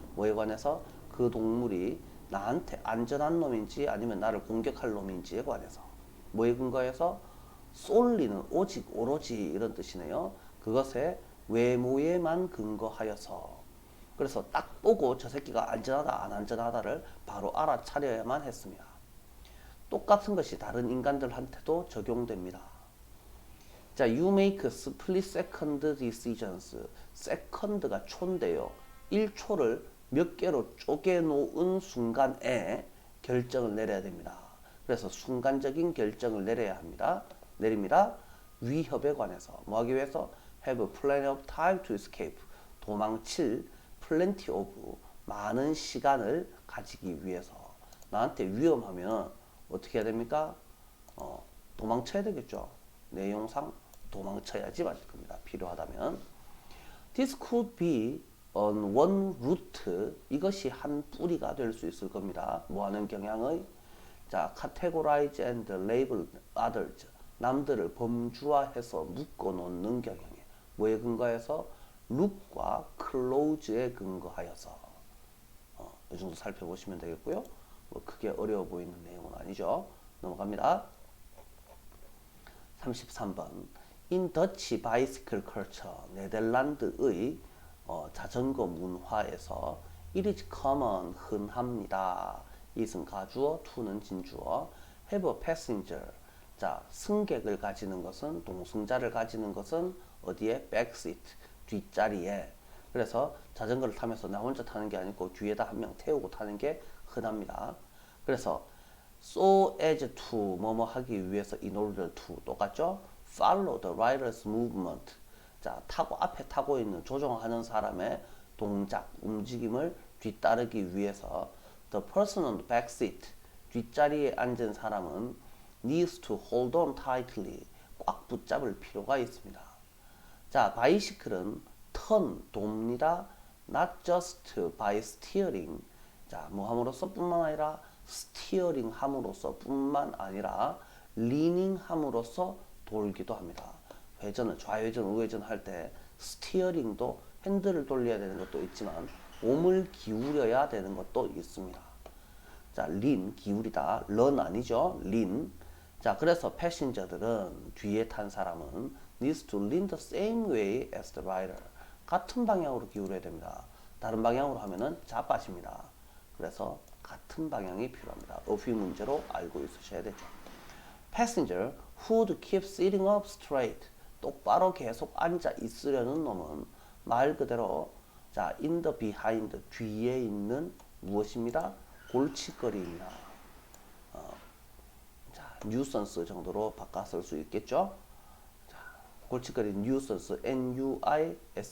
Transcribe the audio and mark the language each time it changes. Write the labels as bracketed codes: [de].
[ko] 뭐에 관해서 그 동물이 나한테 안전한 놈인지 아니면 나를 공격할 놈인지에 관해서 뭐에 근거해서 solely는 오직 오로지 이런 뜻이네요. 그것의 외모에만 근거하여서 그래서 딱 보고 저 새끼가 안전하다 안 안전하다를 바로 알아차려야만 했습니다. 똑같은 것이 다른 인간들한테도 적용됩니다. [en] 자, you make split second decisions. [ko] second가 초인데요. 1초를 몇 개로 쪼개놓은 순간에 결정을 내려야 됩니다. 그래서 순간적인 결정을 내려야 합니다. 내립니다. 위협에 관해서 뭐 하기 위해서 [en] have plenty of time to escape. [ko] 도망칠 [en] plenty of [ko] 많은 시간을 가지기 위해서 나한테 위험하면 어떻게 해야 됩니까? 도망쳐야 되겠죠. [en] 내용상 도망쳐야지 맞을 겁니다. [ko] 필요하다면 [en] This could be on one root, [ko] 이것이 한 뿌리가 될 수 있을 겁니다. 뭐 하는 경향의? 자, [en] categorize and label others. [ko] 남들을 범주화해서 묶어 놓는 경향에. 뭐에 근거해서? look과 close에 근거하여서. 이 정도 살펴보시면 되겠고요. 뭐 크게 어려워 보이는 내용은 아니죠. 넘어갑니다. 33번. [en] In Dutch bicycle culture, [ko] 네덜란드의 자전거 문화에서 [en] it is common, [ko] 흔합니다. it은 가주어, to는 진주어. [en] have a passenger. [ko] 자, 승객을 가지는 것은, 동승자를 가지는 것은 어디에? backseat, 뒷자리에. 그래서 자전거를 타면서 나 혼자 타는 게 아니고 뒤에다 한 명 태우고 타는 게 흔합니다. 그래서 [en] so as to [ko] 뭐뭐 하기 위해서 [en] in order to [ko] 똑같죠? [en] follow the rider's movement. [ko] 자, 앞에 타고 있는 조종하는 사람의 동작, 움직임을 뒤따르기 위해서 [en] the person on the back seat, 뒷자리에 앉은 사람은 needs to hold on tightly, [ko] 꽉 붙잡을 필요가 있습니다. 자, 바이시클은 turn, 돕니다. [en] not just by steering. [ko] 자, 뭐 함으로써 뿐만 아니라 스티어링 함으로써 뿐만 아니라 리닝 함으로써 돌기도 합니다. 회전을 좌회전 우회전 할 때 스티어링도 핸들을 돌려야 되는 것도 있지만 몸을 기울여야 되는 것도 있습니다. 자, 린 기울이다. 런 아니죠. 린. 자, 그래서 패신저들은 뒤에 탄 사람은 [en] needs to lean the same way as the rider. [ko] 같은 방향으로 기울여야 됩니다. 다른 방향으로 하면은 자빠집니다. 그래서 같은 방향이 필요합니다. 어휘 문제로 알고 있으셔야 되죠. [en] Passenger who would keep sitting up straight. [ko] 똑바로 계속 앉아 있으려는 놈은 말 그대로 자, [en] in the behind, [ko] 뒤에 있는 무엇입니다? 골칫거리입니다. 자, nuisance 정도로 바꿔 쓸 수 있겠죠? 자, 골칫거리 nuisance, N-U-I-S-A-N-C-E.